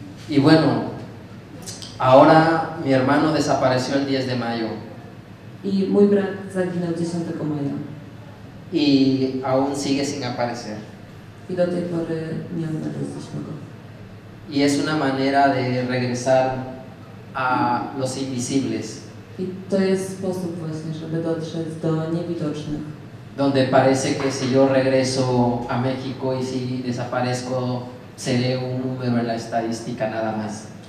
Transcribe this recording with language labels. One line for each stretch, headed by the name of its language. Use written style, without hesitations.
Spanish: Y bueno, ahora mi hermano desapareció el 10 de mayo.
Polish: I mój brat zaginął 10 maja.
Spanish: Y aún sigue sin aparecer.
Polish: I do tej pory nie odnaleźliśmy go.
Spanish: Y es una manera de regresar a los invisibles,
Polish: I to jest sposób właśnie, żeby dotrzeć do niewidocznych.
Spanish: donde parece que si yo regreso a México y si desaparezco, seré un número en la estadística nada más.